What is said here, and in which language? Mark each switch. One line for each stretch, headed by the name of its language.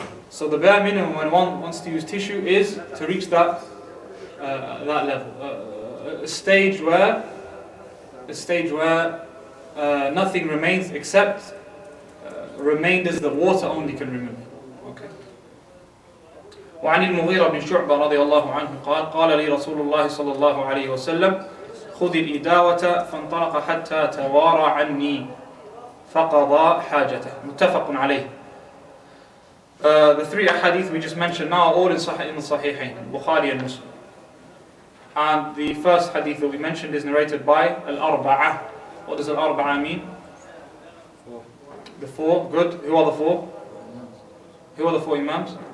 English: So the bare minimum when one wants to use tissue is to reach that level, a stage where nothing remains except remainders that water only can remove. Okay.
Arabic: وعن المغيرة بن شعبة رضي الله عنه قال لي رسول الله صلى الله عليه وسلم خذ الإداوة فانطلق حتى توارى عني فقضى حاجته. متفق عليه.
English: The three hadith we just mentioned now are all in the Sahihain, Bukhari and Muslim. And the first hadith that we mentioned is narrated by Al-Arba'ah. What does Al-Arba'ah mean? The four. Good. Who are the four? Who are the four Imams?